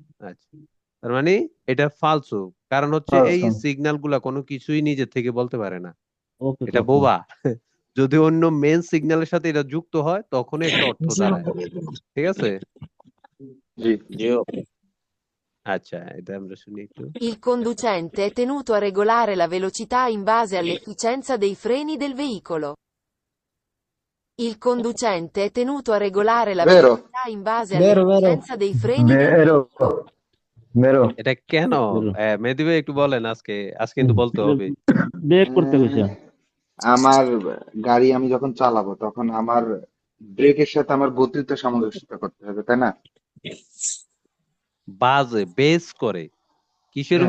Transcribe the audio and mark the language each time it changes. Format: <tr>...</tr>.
<bn>আচ্ছা, তার মানে এটা ফালসো, কারণ হচ্ছে এই সিগন্যাল গুলা কোনো কিছুই নিজে থেকে বলতে পারে না, এটা বোবা। যদি অন্য মেইন সিগন্যালের সাথে এটা যুক্ত হয় তখনই একটা অর্থ দাঁড়ায়। ঠিক আছে, জি জি। আচ্ছা এটা আমরা শুনি একটু।</bn> <it>Il conducente è tenuto a regolare la velocità in base all'efficienza dei freni del veicolo. Il conducente è tenuto a regolare la Vero. velocità in base Vero, vero. all'efficienza dei freni del বেরো বেরো</it> <bn>এটা কেন</bn> <it>বেরো।</it> <bn>মেহেদী ভাই একটু বলেন, আজকে কিন্তু বলতে হবে। ব্রেক করতে কইছে। আমার গাড়ি আমি যখন চালাবো তখন আমার ব্রেকের সাথে আমার গতিতে সামঞ্জস্য করতে হবে, তাই না? বাজে বেস করে কিসের উপর</bn>